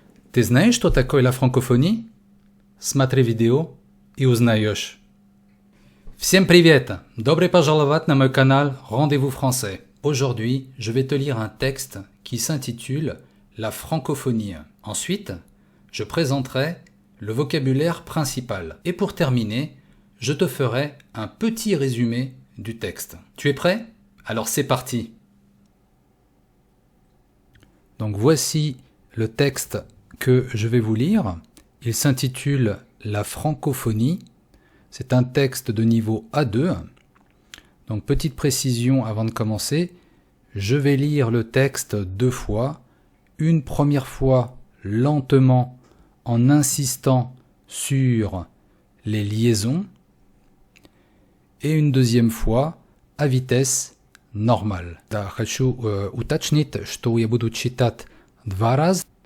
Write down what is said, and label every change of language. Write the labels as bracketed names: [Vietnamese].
[Russian] Ты знаешь, что такое la francophonie? Смотри видео и узнаешь. Всем привет! Добро пожаловать на мой канал Rendez-vous français. [French] Aujourd'hui, je vais te lire un texte qui s'intitule La francophonie. Ensuite, je présenterai le vocabulaire principal. Et pour terminer, je te ferai un petit résumé du texte. Tu es prêt? Alors c'est parti. Donc voici le texte que je vais vous lire. Il s'intitule La francophonie. C'est un texte de niveau A2. Donc petite précision avant de commencer, je vais lire le texte 2 fois. Une première fois lentement en insistant sur les liaisons et une deuxième fois à vitesse normale. [Russian] Хочу уточнить, что я буду читать 2 раза.